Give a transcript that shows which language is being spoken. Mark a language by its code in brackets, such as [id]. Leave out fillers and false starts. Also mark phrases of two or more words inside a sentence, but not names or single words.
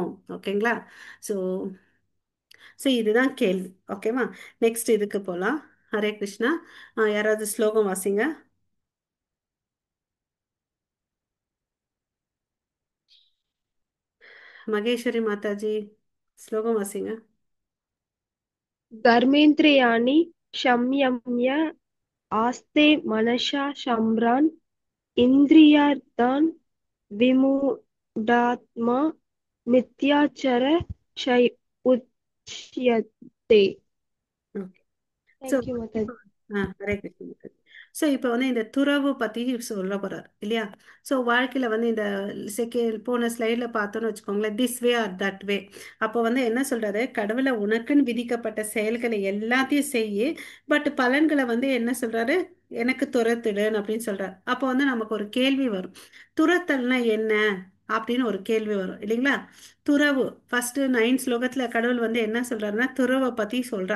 [ta] ஓகேங்களா? ஸோ ஸோ இதுதான் கேள்வி. ஓகேவா? நெக்ஸ்ட் இதுக்கு போகலாம். ஹரே கிருஷ்ணா. யாராவது ஸ்லோகம் வாசிங்க. மகேஸ்வரி மாதாஜி ஸ்லோகம் வாசிங்க. [sa] कर्मेन्द्रियाणि संयम्य आस्ते मनसा सम्रान् इन्द्रियार्थान् विमूढात्मा मिथ्याचर उच्यते. [ta] ஸோ [en] Thank you, Mataji. [ta] ஹரே கிருஷ்ணா. ஸோ இப்போ வந்து இந்த துறவு பத்தி சொல்ல போறார் இல்லையா? ஸோ வாழ்க்கையில வந்து இந்த போன ஸ்லைட்ல பார்த்தோன்னு வச்சுக்கோங்களேன், [en] this way or that way. [ta] அப்போ வந்து என்ன சொல்றாரு, கடவுளை உனக்குன்னு விதிக்கப்பட்ட செயல்களை எல்லாத்தையும் செய்யு, பட் பலன்களை வந்து என்ன சொல்றாரு, எனக்கு துரத்துடுன்னு அப்படின்னு சொல்றாரு. அப்போ வந்து நமக்கு ஒரு கேள்வி வரும், துரத்தல்னா என்ன அப்படின்னு ஒரு கேள்வி வரும் இல்லைங்களா? துறவு ஃபர்ஸ்ட் 9 ஸ்லோகத்துல கடவுள் வந்து என்ன சொல்றாருன்னா துறவை பத்தி சொல்றார்.